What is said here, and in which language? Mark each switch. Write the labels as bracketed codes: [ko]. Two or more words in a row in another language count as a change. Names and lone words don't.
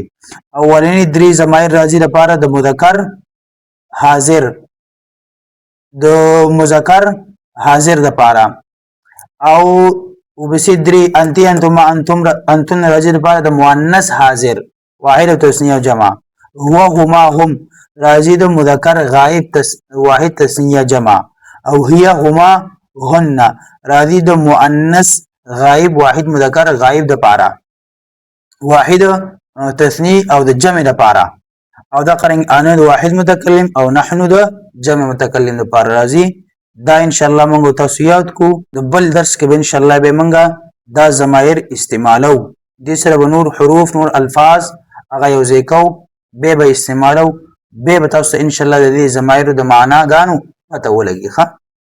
[ps] اولنی درې ضمایر راځي لپاره د مذکر حاضر، د مذکر حاضر د پاره، او وبسې درې [ar] انتی انتما انتن [ps] راځي د پاره د مؤنث حاضر واحد او تثنیه او جمع. [ar] هو هما هم [ps] راځي د مذکر غائب واحد تثنیه جمع. او [ar] هي هما هن [ps] راځي د مؤنث غائب واحد مذکر غائب د پاره واحد تثنیه او د جمع د پاره. او دا قرنګ انا د واحد متکلم او نحنو د جمع متکلم د پاره راځي. دا [ar] ان شاء الله [ps] موږ تاسو یاد کو. د بل درس کې به [ar] ان شاء الله [ps] به موږ دا ضمایر استعمالو دې سره به نور حروف نور الفاظ هغه یو ځای کوو بیا به استعمالو بیا به تاسو ته انشاءالله د دې ضمایرو د معنا ګانو پته ولګي ښه